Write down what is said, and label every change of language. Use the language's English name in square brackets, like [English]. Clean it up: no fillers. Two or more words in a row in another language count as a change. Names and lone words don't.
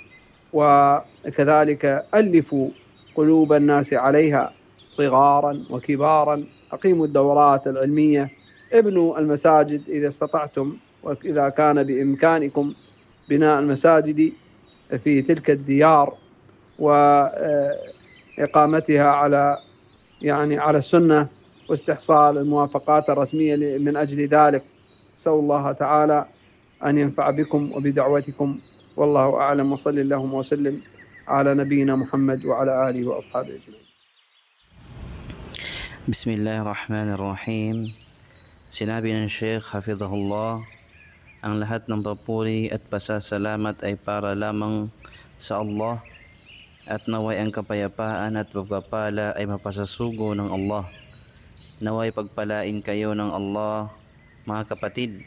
[Arabic] وكذلك ألفوا قلوب الناس عليها صغارا وكبارا، أقيموا الدورات العلمية، ابنوا المساجد إذا استطعتم، وإذا كان بإمكانكم بناء المساجد في تلك الديار وإقامتها على السنة، واستحصال الموافقات الرسمية من أجل ذلك. أسأل الله تعالى أن ينفع بكم وبدعوتكم، والله أعلم، وصل اللهم وسلم على نبينا محمد وعلى آله وأصحابه أجمعين. بسم الله الرحمن الرحيم. [Filipino] Sinabi ng Sheikh Hafidhahullah, ang lahat ng papuri at pasasalamat ay para lamang sa Allah, at naway ang kapayapaan at pagpapala ay mapasasugo ng Allah. Naway pagpalain kayo ng Allah, mga kapatid.